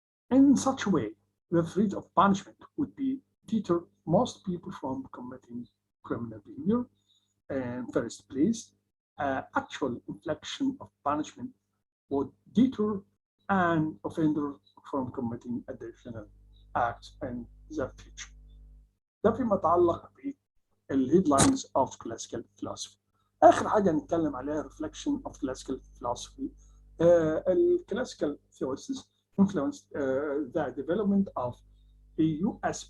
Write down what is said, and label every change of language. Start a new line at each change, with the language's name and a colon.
English: In such a way, the threat of punishment would be deter most people from committing criminal behavior. In first place, actual infliction of punishment would deter an offender from committing additional acts in the future.
Arabic: ده فيما يتعلق بالهيدلاينز
English: of classical philosophy.
Arabic: آخر حاجة نتكلم عليها
English: reflection of classical philosophy. Classical theorists influenced the development of the U.S.